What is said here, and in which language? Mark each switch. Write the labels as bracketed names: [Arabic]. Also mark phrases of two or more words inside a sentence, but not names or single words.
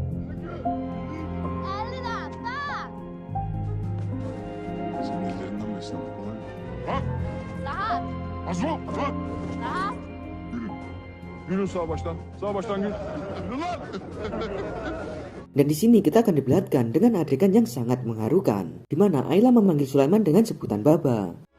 [Turkish] Yürü sağ baştan. Sağ baştan yürü. Yürü lan. [Indonesian] Dan di sini kita akan diperlihatkan dengan adegan yang sangat mengharukan, di mana Ayla memanggil Sulaiman dengan sebutan Baba.